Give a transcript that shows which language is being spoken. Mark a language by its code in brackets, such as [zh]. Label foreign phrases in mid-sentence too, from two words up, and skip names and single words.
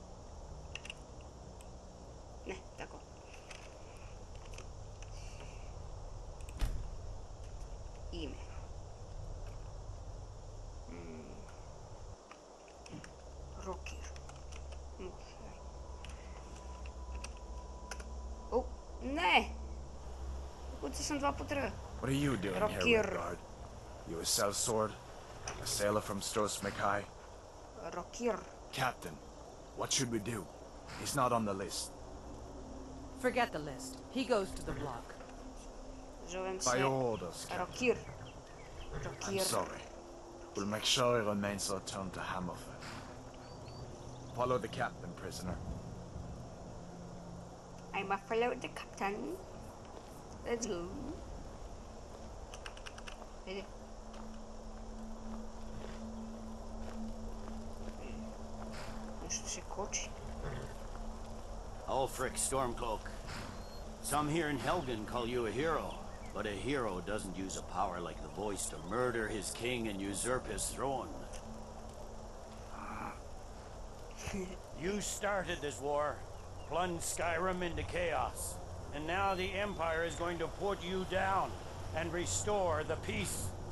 [sr] Ne, tako. Ime. Rocker. O, ne! Ukucao sam 2 puta. [en] What are you doing here, Redguard? You a sellsword? A sailor from Stosmekhi? Rocker. Captain, what should we do? He's not on the list. Forget the list. He goes to the block. [sr] Zovem se [en] By orders, Captain. Rocker. I'm sorry. We'll make sure he remains returned to Hammerfell. Follow the captain, prisoner. I'm a follow the captain. Let's go. [sr] Hajde. Nešto se koči. [en] Ulfric Stormcloak. Some here in Helgen call you a hero, but a hero doesn't use a power like the voice to murder his king and usurp his throne. You started this war, plunged Skyrim into chaos, and now the Empire is going to put you down and restore the peace.